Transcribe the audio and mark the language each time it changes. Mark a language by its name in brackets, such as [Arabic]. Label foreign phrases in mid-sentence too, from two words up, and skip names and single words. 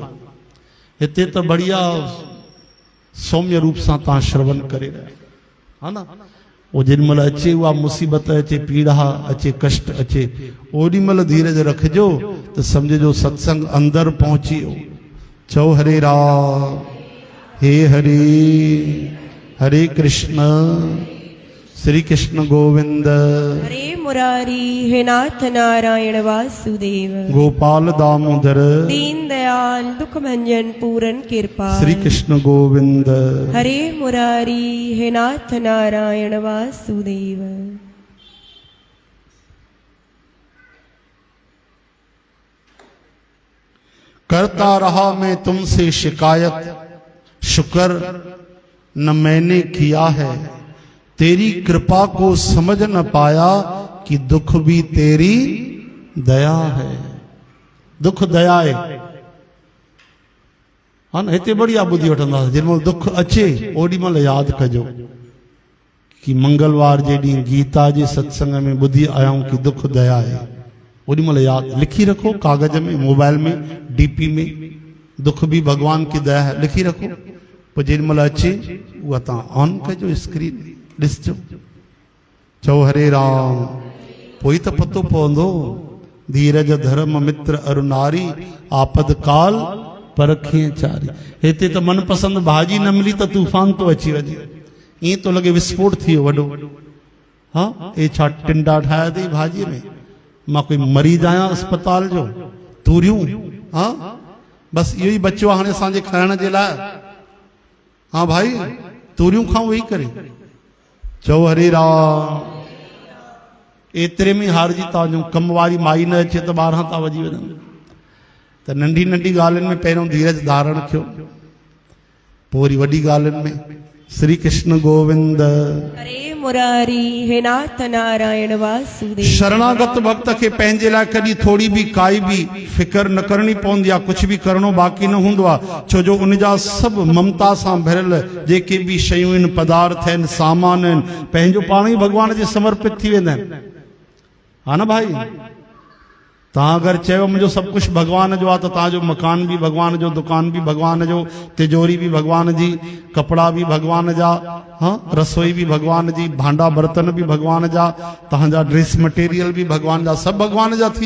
[Sindhi] हिते त बढ़िया सौम्य रूप सां तव्हां श्रवण करे रहिया हा न। वो जेॾी महिल अचे उहा मुसीबत अचे, पीड़ा अचे, कष्ट अचे, ओॾी महिल धीरज रखिजो त सम्झिजो सत्संग अंदरि पहुची वियो। [Hindi] चओ हरे राम, हे हरि, हरे कृष्ण, श्री कृष्ण गोविंद, हरे मुरारी, हे नाथ नारायण वासुदेव, गोपाल दामोदर, दीन दयाल दुख भंजन पूरन कृपा, श्री कृष्ण गोविंद, हरे मुरारी, हे नाथ नारायण वासुदेव। करता रहा मैं तुमसे शिकायत, शुक्र न मैंने किया है, तेरी कृपा को समझ न पाया कि दुख भी तेरी दया है। दुख दया है हाँ न। [Sindhi] हिते बढ़िया ॿुधी वठंदासीं। जेॾीमहिल दुख अचे ओॾी महिल यादि कजो कि मंगलवार जे ॾींहुं गीता जे सत्संग में ॿुधी आयाऊं कि [Hindi] दुख दया है। [Sindhi] ओॾी महिल यादि लिखी रखो कागज में, मोबाइल में, डीपी में, [Hindi] दुख भी भगवान की दया है [Sindhi] लिखी रखो। पोइ जेॾी महिल अचे उहा तव्हां ऑन कजो, स्क्रीन ॾिसजो। चओ हरे राम, पोइ त पतो पवंदो। [Hindi] धीरज धर्म मित्र अरु नारी, आपद काल परखे चारी। [Sindhi] हिते त मनपसंद भाॼी न मिली त तूफान तो अची वञे, ईअं तो लॻे विस्फोट थी वियो वॾो। हाँ हे छा टिंडा ठाहिया अथई भाॼीअ में? मां कोई मरीज़ आहियां अस्पताल जो? तूरियूं हाँ बस इहो ई बचियो आहे हाणे असांजे खाइण जे लाइ। हाँ भाई तूरियूं खाऊं वेही करे। चओ हरे राम, एतिरे में हारजी था वञूं। कम वारी माई न अचे त ॿारहां था वॼी वञनि। त नंढी नंढी ॻाल्हियुनि में पहिरियों धीरज धारण कयो, पोइ वरी वॾी ॻाल्हियुनि में। श्री कृष्ण गोविंद, हरे मुरारी, हे नाथ नारायण वासुदेव। शरणागत भक्त खे पंहिंजे लाइ कॾहिं थोड़ी बि काई बि फिकर न करणी पवंदी आहे, कुझु बि करणो बाक़ी न हूंदो आहे। छो जो उनजा सभु ममता सां भरियल जेके बि शयूं आहिनि, पदार्थ आहिनि, सामान आहिनि, पंहिंजो पाण ई भॻवान जे समर्पित थी वेंदा आहिनि। हा न भाई, तव्हां अगरि चयो मुंहिंजो सभु कुझु भॻवान जो आहे त तव्हांजो मकान बि भॻवान जो, दुकान बि भॻवान जो, तिजोरी बि भॻवान जी, कपिड़ा बि भॻवान जा, हाँ रसोई बि भॻवान जी, भांडा बर्तन बि भॻवान जा, तव्हांजा [English] dress material [Sindhi] बि भॻवान जा, सभु भॻवान जा थी विया।